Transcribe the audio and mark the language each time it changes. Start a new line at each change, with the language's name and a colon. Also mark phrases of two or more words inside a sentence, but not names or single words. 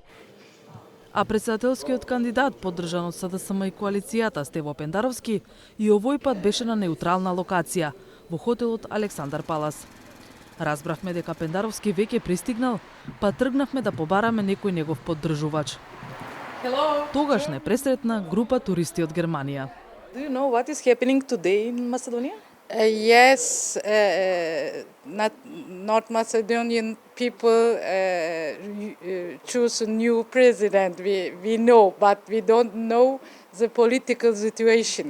Macedonian: А председателскиот кандидат, поддржан од СДСМ и коалицијата Стево Пендаровски, и овој пат беше на неутрална локација, во хотелот Александар Палас. Разбравме дека Пендаровски веќе пристигнал, па тргнавме да побараме некој негов поддржувач.
English: Hello.
Macedonian: Тогаш не пресретна група туристи од Германија.
English: Do you know what is happening today in Macedonia? Yes, not Macedonian people choose a new president. We know, but we don't know the political situation.